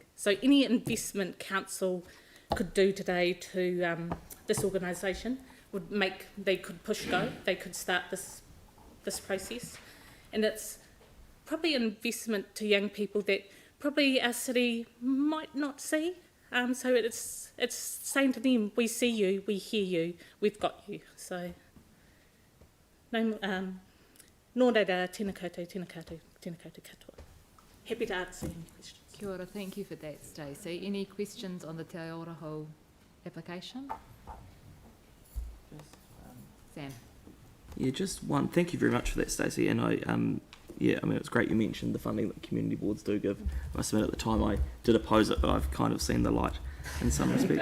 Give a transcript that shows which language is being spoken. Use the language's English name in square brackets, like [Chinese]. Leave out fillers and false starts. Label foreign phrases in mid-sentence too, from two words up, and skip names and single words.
[English] So any investment council could do today to this organisation they could push go, they could start this process, and it's probably an investment to young people that probably our city might not see. So it's saying to them, we see you, we hear you, we've got you. [Māori] So nō reira, tēnā koutou, tēnā koutou, tēnā koutou katoa. [English] Happy to answer any questions. [Māori] Kia ora, [English] thank you for that, Stacey. Any questions on the Te Aotearoa application? Sam? Yeah, just one. Thank you very much for that, Stacey. And it's great you mentioned the funding that community boards do give. I must admit, at the time I did oppose it, but I've kind of seen the light in some respects.